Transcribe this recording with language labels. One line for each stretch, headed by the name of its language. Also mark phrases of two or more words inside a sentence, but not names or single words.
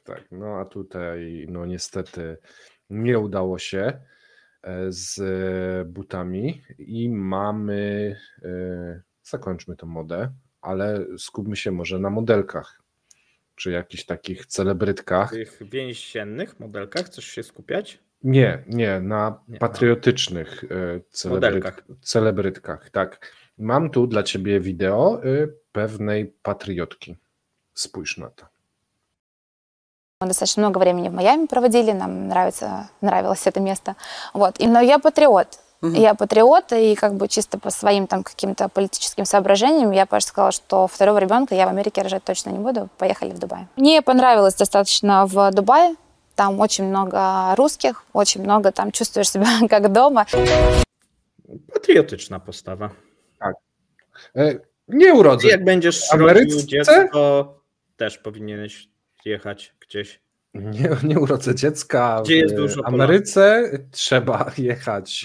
Polish: No a tutaj, no niestety nie udało się z butami i mamy, zakończmy tę modę, ale skupmy się może na modelkach, czy jakichś takich celebrytkach. Tych więziennych modelkach chcesz się skupiać? Nie, na patriotycznych celebrytkach, tak. Mam tu dla ciebie wideo pewnej patriotki. Spójrz na to.
Russian: Мы достаточно много времени в Майами проводили, нам нравилось это место. Вот. Но я патриот. Я патриот, и как бы чисто по своим там каким-то политическим соображениям я, Паш, сказала, что второго ребенка я в Америке рожать точно не буду. Поехали в Дубай. Мне понравилось достаточно в Дубае. Там очень много русских, очень много, там чувствуешь себя как дома.
Polish: Patriotyczna postawa. Tak. Nie urodzę. Jak będziesz rodził dziecko, też powinieneś jechać gdzieś. Nie urodzę dziecka gdzie jest dużo Ameryce, trzeba jechać.